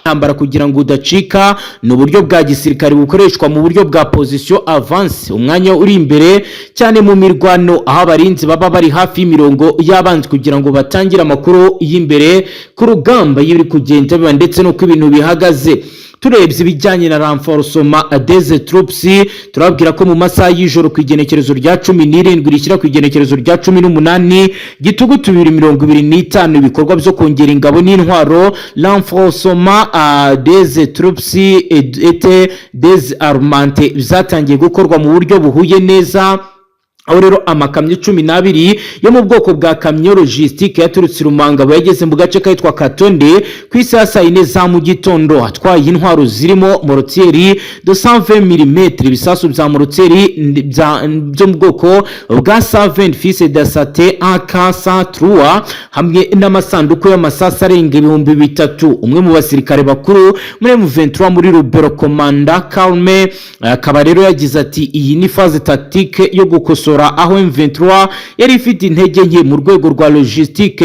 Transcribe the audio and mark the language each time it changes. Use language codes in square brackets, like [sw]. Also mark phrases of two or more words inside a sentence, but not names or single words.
[rw] intambara kugira ngo udacika ni uburyo bwa gisirikare bukoreshwa mu buryo bwa [fr] position avance, [rw] umwanya uri imbere cyane mu mirwano, aho abarinzi baba bari hafi y'imirongo y'abanzi kugira ngo batangire amakuru y'imbere ku rugamba y'ibiri kugenda biba ndetse no ku ibintu bihagaze. Turebye ibijyanye na [fr] renforcement des troupes, [rw] turabwira ko mu masaha y'ijoro ku igenekerezo rya 17 rishyira ku igenekerezo rya 18 Gitugutu 2025 ibikorwa byo kongera ingabo n'intwaro [fr] renforcement des troupes et des armements [rw] byatangiye gukorwa mu buryo buhuye neza, aho rero amakamyo 12 yo mu bwoko bwa kamyo logistique yaturutse Rumangabo yageze mu gace kahitwa Katonde ku isaha 4 za mu gitondo, atwaye intwaro zirimo mortieri 220 mm, ibisasu bya mortieri byo mu bwoko bwa 120 fils de sate AK103 hamwe n'amasanduku y'amasasa arenga 3000. Umwe mu basirikare bakuru muri M23 muri Rubero Komanda Calme akaba rero yagize ati iyi ni [fr] phase tactique [rw] yo gukosora aho M23 yari ifite intege nke mu rwego rwa logistique.